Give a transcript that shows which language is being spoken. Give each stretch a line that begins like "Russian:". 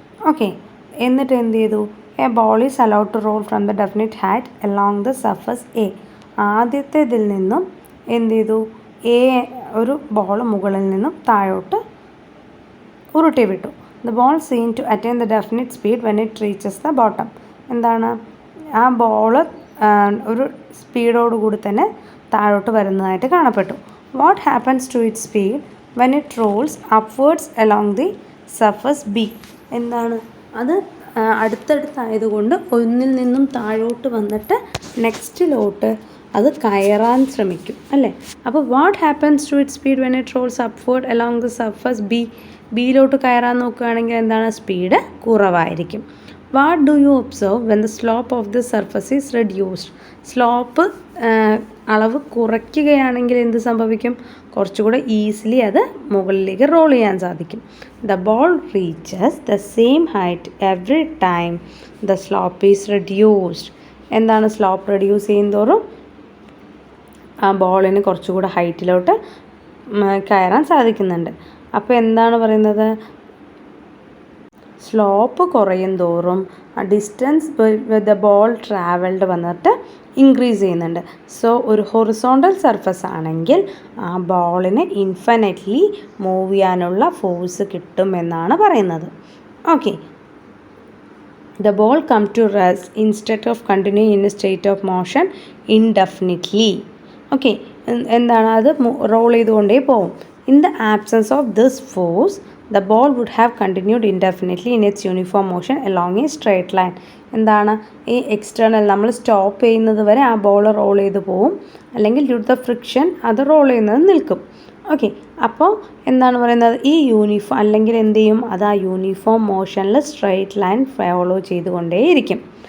Malayalam: Okay, എന്നിട്ട് എന്ത് ചെയ്തു?
English: A ball is allowed to roll from the definite height along the surface A.
Malayalam: ആദ്യത്തേതിൽ നിന്നും എന്ത് ചെയ്തു? ഒരു ബോൾ മുകളിൽ നിന്നും താഴോട്ട് ഉരുട്ടി വിട്ടു.
English: The ball seemed to attain the definite speed when it reaches the bottom.
Malayalam: എന്താണ്, ആ ബോൾ ഒരു സ്പീഡോടുകൂടി തന്നെ താഴോട്ട് വരുന്നതായിട്ട് കാണപ്പെട്ടു.
English: What happens to its speed when it rolls upwards along the surface B?
Malayalam: എന്താണ്, അത് അടുത്തടുത്തായതുകൊണ്ട് ഒന്നിൽ നിന്നും താഴോട്ട് വന്നിട്ട് നെക്സ്റ്റിലോട്ട് അത് കയറാൻ ശ്രമിക്കും അല്ലേ.
English: അപ്പോൾ what happens to it speed when it rolls upward along the surface B?
Malayalam: ബിയിലോട്ട് കയറാൻ നോക്കുകയാണെങ്കിൽ എന്താണ്, സ്പീഡ് കുറവായിരിക്കും.
English: What do you observe when the slope of the surface is reduced?
Malayalam: Slope അളവ് കുറയ്ക്കുകയാണെങ്കിൽ എന്ത് സംഭവിക്കും? കുറച്ചുകൂടെ ഈസിലി അത് മുകളിലേക്ക് റോൾ ചെയ്യാൻ സാധിക്കും.
English: The ball reaches the same height every time the slope is reduced.
Malayalam: എന്താണ്, സ്ലോപ്പ് റെഡ്യൂസ് ചെയ്യുന്തോറും ആ ബോളിന് കുറച്ചുകൂടെ ഹൈറ്റിലോട്ട് കയറാൻ സാധിക്കുന്നുണ്ട്. അപ്പോൾ എന്താണ് പറയുന്നത്? സ്ലോപ്പ് കുറയും തോറും
English: distance with the ball travelled
Malayalam: വന്നിട്ട് ഇൻക്രീസ് ചെയ്യുന്നുണ്ട്. സോ ഒരു ഹൊറിസോണ്ടൽ സർഫസ് ആണെങ്കിൽ ആ ബോളിന് ഇൻഫിനിറ്റ്ലി മൂവ് ചെയ്യാനുള്ള ഫോഴ്സ് കിട്ടും എന്നാണ് പറയുന്നത്.
English: Okay, the ball come to rest instead of continuing in a state of motion indefinitely.
Malayalam: Okay, എന്താണ്, അത് റോൾ ചെയ്തുകൊണ്ടേ പോകും.
English: In the absence of this force, the ball would have continued indefinitely in its uniform motion along a straight line.
Malayalam: എന്താണ്, ഈ external നമ്മൾ stop ചെയ്യുന്നത് വരെ ആ ball role ചെയ്ത് പോവും, അല്ലെങ്കിൽ
English: due to the friction
Malayalam: അത് റോൾ ചെയ്യുന്നത് നിൽക്കും. ഓക്കെ, അപ്പോൾ എന്താണ് പറയുന്നത്? ഈ യൂണിഫോം അല്ലെങ്കിൽ എന്ത് ചെയ്യും? അത് ആ യൂണിഫോം മോഷനിൽ സ്ട്രെയിറ്റ് ലൈൻ ഫോളോ ചെയ്തുകൊണ്ടേയിരിക്കും.